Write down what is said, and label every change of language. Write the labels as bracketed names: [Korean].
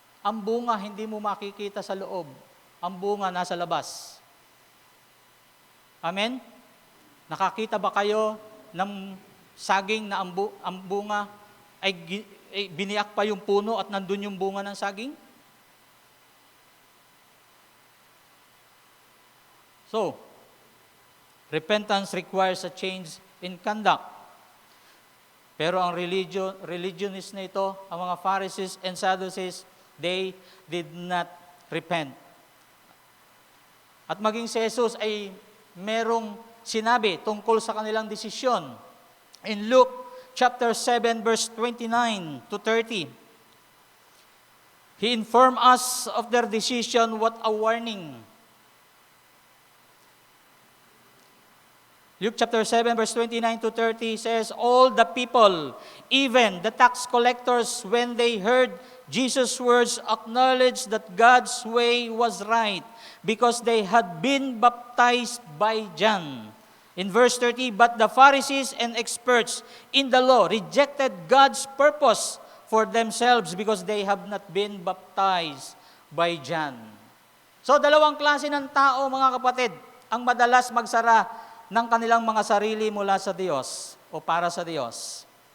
[Filipino] Ang bunga hindi mo makikita sa loob. Ang bunga nasa labas. Amen? Nakakita ba kayo ng saging na ang bunga ay biniyak pa yung puno at nandun yung bunga ng saging? [English] So, repentance requires a change in conduct. [Filipino] Pero ang religionist na ito, ang mga Pharisees and Sadducees, [English] they did not repent. [Filipino] At maging si Jesus ay merong sinabi tungkol sa kanilang desisyon. [English] In Luke chapter 7, verse 29 to 30, He informed us of their decision, what a warning. Luke chapter 7, verse 29 to 30 says, all the people, even the tax collectors, when they heard Jesus' words, acknowledged that God's way was right because they had been baptized by John. In verse 30, but the Pharisees and experts in the law rejected God's purpose for themselves because they have not been baptized by John. [Filipino] So, dalawang klase ng tao, mga kapatid, ang madalas magsara ng kanilang mga sarili mula sa Diyos o para sa Diyos.